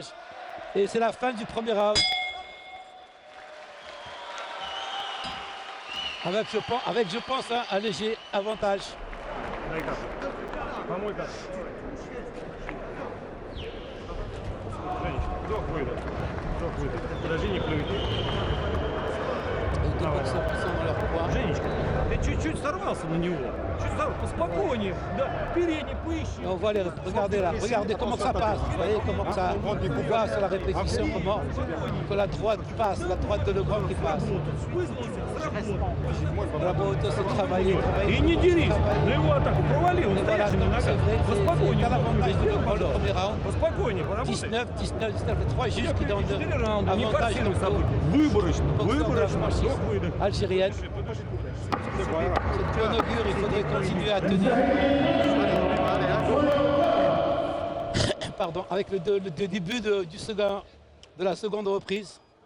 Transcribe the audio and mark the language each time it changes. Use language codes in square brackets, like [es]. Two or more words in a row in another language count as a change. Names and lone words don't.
[fr] Et c'est la fin du premier round. Avec, je pense, un léger avantage. Les deux boxeurs qui sont dans leur poids. [ru] Женечка, ты чуть-чуть сорвался на него. Чуть сорвался. Поспокойнее. Да, передний поищи. [fr] On voit regardez là, regardez comment ça passe. Vous voyez comment ça, on voit sur la répétition comment que la droite passe, la droite de Legrand qui passe. Работа, c'est travailler. [ru] И не дерись. На его атаку провали, он [fr] Et voilà, [ru] стоящий на [fr] donc c'est [ru] ногах. [fr] vrai, [ru] Поспокойнее. [fr] c'est l'avantage de Legrand le premier round. [ru] Поспокойнее, поработай. [fr] 19, 3 juges qui donnent [ru] 4 раунда. Не [fr] avantage [ru] форсируй [fr] au [ru] события. Выборочно. [fr] boxeur de la [ru] Выборочно. [fr] franchise [ru] Вдох-выдох. [fr] algérienne. Cette bonne augure, il faudrait continuer à tenir. Pardon, avec le début de la seconde reprise.